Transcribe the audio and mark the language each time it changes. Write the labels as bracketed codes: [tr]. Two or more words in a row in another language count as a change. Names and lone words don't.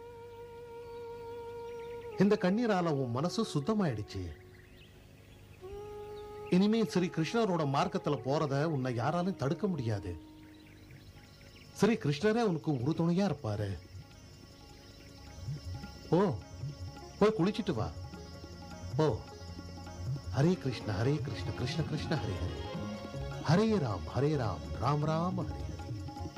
[ta] இந்த கண்ணீரால உன் மனசு சுத்தமாயிடுச்சு. இனிமே ஸ்ரீ கிருஷ்ணரோட மார்க்கத்துல போறத உன்னை யாராலும் தடுக்க முடியாது. ஸ்ரீ கிருஷ்ணரே உனக்கு உறுதுணையா இருப்பாரு. ஓ, போய் குளிச்சிட்டு வா. ஓ. [sa] हरे कृष्ण कृष्ण कृष्ण हरे हरे हरे राम राम राम हरे हरे